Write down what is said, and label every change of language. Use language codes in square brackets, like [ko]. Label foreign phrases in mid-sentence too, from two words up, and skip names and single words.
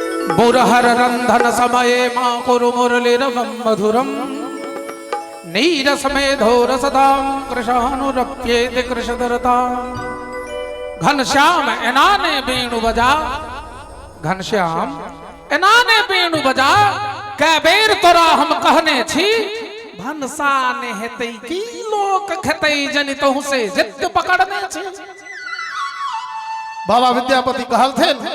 [sa] मुरहर रंधन समये माँ कुरु मुरलिरवं मधुरम नीरस मेधो रसदाम कृशानुरप्येति कृशधरता [mai] घनश्याम एनाने वेणु बजा घनश्याम एनाने वेणु बजा कै बेर तोरा हम कहने छी भनसा ने हेतै की लोक खेतै जनितहु से जिद पकड़ने छी। बाबा विद्यापति कहल थे